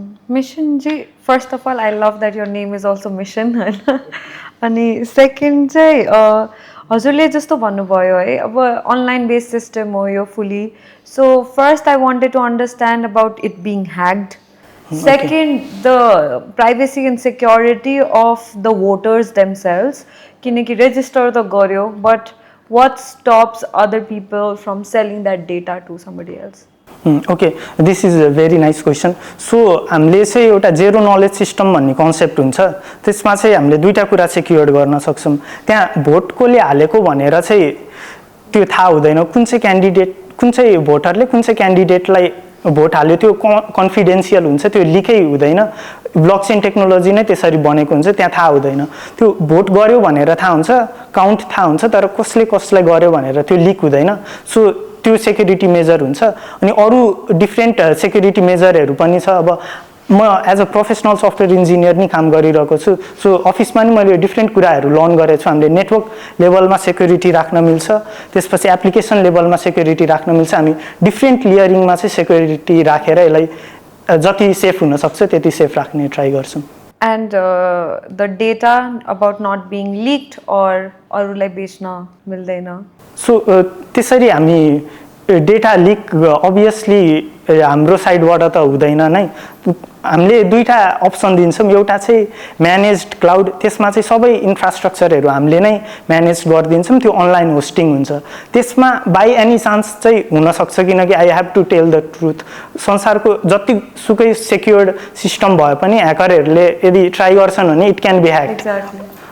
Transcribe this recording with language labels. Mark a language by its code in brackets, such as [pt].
[en] mission ji first of all I love that your name is also mission होइन अनि second [ne] चाहिँ हजुरले जस्तो भन्नुभयो है [en] अब online based system हो यो fully so first I wanted to understand about it being hacked second the privacy and security of the voters themselves [ne] किनकि रेजिस्टर त गर्यो [en] But what stops other people from selling that data to somebody else? Okay, this is a very nice question. [ne] So हामीले चाहिँ एउटा zero knowledge system भन्ने concept हुन्छ त्यसमा चाहिँ हामीले दुईटा कुरा सेक्युर गर्न सक्छौँ त्यहाँ भोट कसले हालेको भनेर चाहिँ त्यो थाहा हुँदैन कुन चाहिँ क्यान्डिडेट कुन चाहिँ भोटरले कुन चाहिँ क्यान्डिडेटलाई भोट हाल्यो त्यो कन्फिडेन्सियल हुन्छ त्यो लिकै हुँदैन ब्लकचेन टेक्नोलोजी नै त्यसरी बनेको हुन्छ त्यहाँ थाहा हुँदैन त्यो भोट गर्यो भनेर थाहा हुन्छ काउन्ट थाहा हुन्छ तर कसले कसलाई गर्यो भनेर त्यो लिक हुँदैन सो त्यो सेक्युरिटी मेजर हुन्छ अनि अरू डिफ्रेन्ट सेक्युरिटी मेजरहरू पनि छ अब म as a professional software engineer नि काम गरिरहेको छु सो अफिसमा नि मैले डिफ्रेन्ट कुराहरू लर्न गरेको छु हामीले नेटवर्क लेभलमा सेक्युरिटी राख्न मिल्छ त्यसपछि एप्लिकेसन लेभलमा सेक्युरिटी राख्न मिल्छ हामी डिफ्रेन्ट लेयरिङमा चाहिँ सेक्युरिटी राखेर यसलाई जति सेफ हुनसक्छ त्यति सेफ राख्ने ट्राई गर्छौँ [en] And the data about not being leaked or [ne] अरूलाई बेच्न मिल्दैन सो त्यसरी हामी डेटा लिक अभियसली हाम्रो साइडबाट त हुँदैन नै हामीले दुईटा अप्सन दिन्छौँ एउटा चाहिँ म्यानेज्ड क्लाउड त्यसमा चाहिँ सबै इन्फ्रास्ट्रक्चरहरू हामीले नै म्यानेज गरिदिन्छौँ त्यो अनलाइन होस्टिङ हुन्छ त्यसमा बाई एनी चान्स चाहिँ हुनसक्छ किनकि [en] I have to tell the truth [ne] संसारको जतिसुकै सेक्युर्ड सिस्टम भए पनि ह्याकरहरूले यदि ट्राई गर्छन् भने [en] it can be hacked